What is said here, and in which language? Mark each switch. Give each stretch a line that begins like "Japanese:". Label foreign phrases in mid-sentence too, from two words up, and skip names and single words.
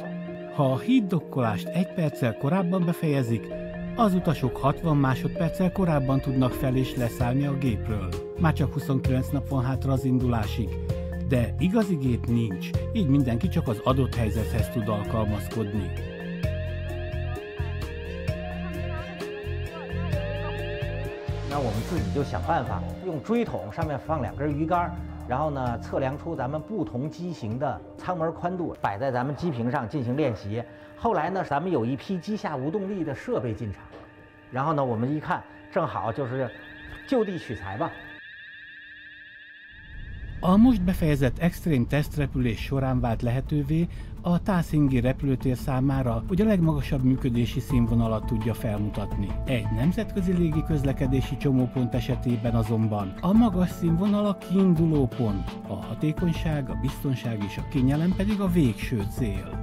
Hungarian: Ha a híddokkolást 1 perccel korábban befejezik, az utasok 60 másodperccel korábban tudnak fel és leszállni a gépről. Már csak 29 nap van hátra az indulásig, de igazi gép nincs, így mindenki csak az adott helyzethez tud alkalmazkodni.
Chinese: 那我们自己就想办法用锥筒上面放2根鱼竿，然后呢测量出咱们不同机型的舱门宽度，摆在咱们机坪上进行练习。后来呢，咱们有一批机下无动力的设备进场，然后呢我们一看，正好就是就地取材吧。
Hungarian: A most befejezett extrém tesztrepülés során vált lehetővé a Tászingi repülőtér számára, hogy a legmagasabb működési színvonalat tudja felmutatni. Egy nemzetközi légiközlekedési csomópont esetében azonban a magas színvonal a kiinduló pont, a hatékonyság, a biztonság és a kényelem pedig a végső cél.